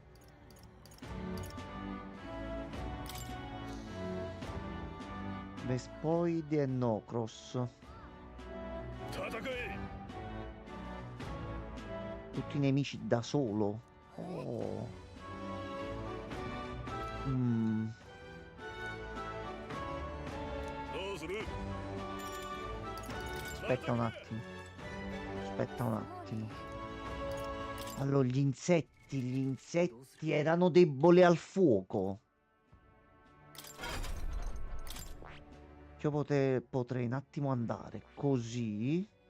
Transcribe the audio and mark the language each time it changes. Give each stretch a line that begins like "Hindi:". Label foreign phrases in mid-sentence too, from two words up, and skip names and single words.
Italian: Vespoidi e Nocros.
Japanese: 戦え
Italian: Tutti i nemici da solo. Oh. Mm.
Japanese: どうする
Italian: Aspetta un attimo. Aspetta un attimo. Allora, gli insetti erano deboli al fuoco. Io potrei un attimo andare così.